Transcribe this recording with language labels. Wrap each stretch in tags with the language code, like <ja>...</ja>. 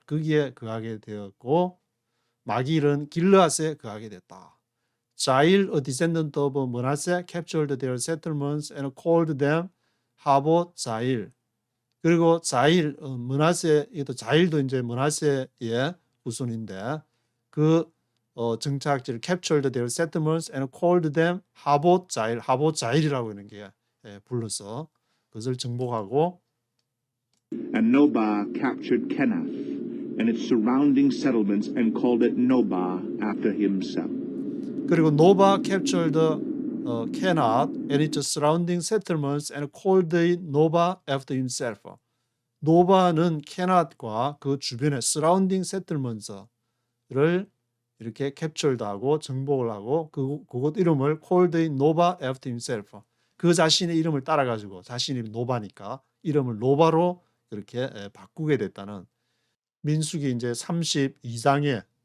<ko>거기에 거하게 되었고, 마길은 길르앗에 거하게 됐다.</ko> <en>Jair, a descendant of Manasseh, captured their settlements and called them 하봇 자일.</en> <ko>그리고 자일, 므낫세도 자일도 이제 므낫세의 후손인데, 그 정착지를</ko> <en>captured their settlements and called them</en> <ko>하봇 자일이라고 하는 게 불러서 그것을 정복하고,</ko> <en>And Nobah captured Kenath and its surrounding settlements and called it Nobah after himself.</en> <ko>그리고</ko> <en>노바 captured Kenath and its surrounding settlements and called it Nobah after himself.</en> <ko>노바는 케낫과 그 주변의</ko> <en>surrounding settlements</en> <ko>를 이렇게 captured하고 정복을 하고 그곳 이름을</ko> <en>called it Nobah after himself.</en> <ko>그 자신의 이름을 따라가지고, 자신이 노바니까 이름을 노바로 그렇게 바꾸게 됐다는, 민수기 이제 32장에</ko>